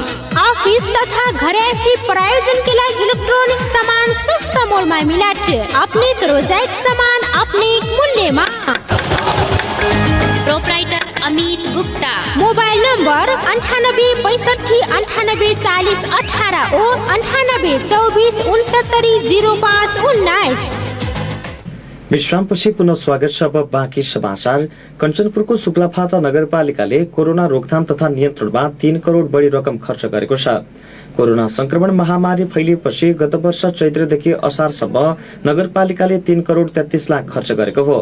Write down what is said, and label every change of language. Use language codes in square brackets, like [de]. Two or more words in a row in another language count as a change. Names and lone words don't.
[bho] ऑफिस तथा घरेसी प्रयोजन के लिए इलेक्ट्रॉनिक सामान सस्ता मोल में मिलत। अपने रोजाइक सामान अपने मूल्य में। प्रोपराइटर अमित गुप्ता। मोबाइल नंबर 98 65 98 40 18 और 98 24 69 05 19। [ne] विश्रामपछि पुनः स्वागत छ। अब बाँकी समाचार। कञ्चनपुरको शुक्लाफाटा नगरपालिकाले कोरोना रोकथाम तथा नियन्त्रणमा 3 करोड बढी रकम खर्च गरेको छ। कोरोना संक्रमण महामारी फैलिएपछि गत वर्ष चैत्रदेखि असारसम्म नगरपालिकाले 3 करोड 33 लाख खर्च गरेको हो।